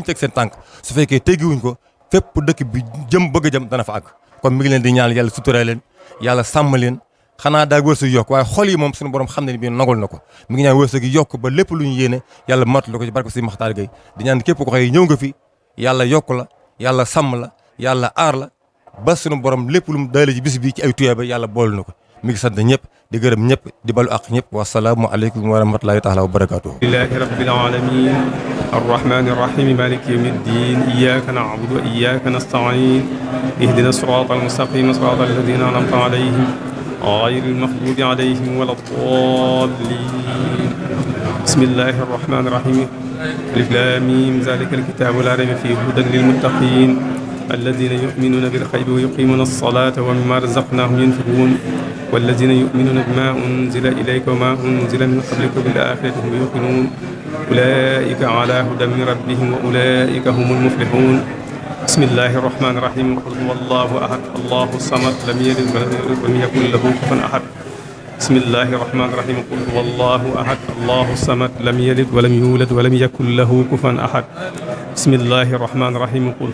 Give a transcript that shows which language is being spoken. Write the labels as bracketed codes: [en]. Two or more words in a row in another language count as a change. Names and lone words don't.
[wo] teg seen tànk su fekkee teggiwuñ ko fépp dëkk bi jëm bëgg a jëm dana fa àgg kon mi ngi leen di ñaan yàlla sutura leen yàlla sàmm leen xanaa daa wërsëg yokk waaye xol yi moom suñu borom xam ne ni bi nagul na ko mi ngi ñaan wërsëg yi yokk ba lépp lu ñu yéene yàlla matul ko ci barke Serigne Makhtar Gueye di ñaan képp ko xëy ñëw nga fi yàlla yokk la yàlla sàmm la yàlla aar la ba suñu borom lépp lu mu daale ci bis bi ci ay tuyaaba yàlla bool na ko mi ngi sant ñëpp di gërëm ñëpp di balu ak ñëpp [ar] والسلام عليكم ورحمة الله تعالى وبركاته لله رب العالمين الرحمن الرحيم مالك يوم الدين إياك نعبد وإياك نستعين اهدنا الصراط المستقيم صراط الذين أنعمت عليهم غير المغضوب عليهم ولا الضالين بسم الله الرحمن الرحيم الم ذلك الكتاب لا ريب فيه هدى للمتقين الذين يؤمنون بالغيب ويقيمون الصلاة ومما رزقناهم ينفقون والذين يؤمنون بما أنزل إليك وما أنزل من قبلك وبالآخرة هم يوقنون أولئك على هدى من ربهم وأولئك هم المفلحون بسم الله الرحمن الرحيم قل هو الله أحد الله الصمد لم يلد ولم يكن له كفوا أحد بسم الله الرحمن الرحيم قل هو الله أحد الله الصمد لم يلد ولم يولد ولم يكن له كفوا أحد بسم الله الرحمن الرحيم قل